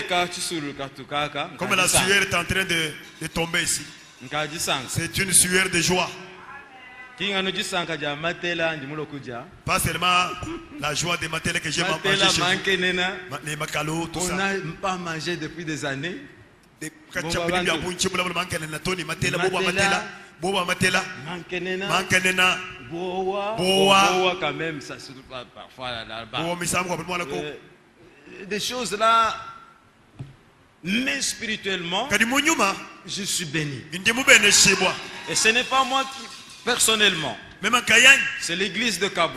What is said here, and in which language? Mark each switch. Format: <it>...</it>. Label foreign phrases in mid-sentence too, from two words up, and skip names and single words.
<fr>comme la sueur est en train de tomber ici, c'est une sueur de joie. Pas seulement la joie de Matela que j'ai mangé chez vous. Les macalos, tout ça. On n'a pas mangé depuis des années. Boa matela. Mankenena. Boa quand même, ça se trouve parfois là-bas. Des choses là, mais spirituellement, je suis béni. Et ce n'est pas moi qui, personnellement. C'est l'église de Cabo.</fr>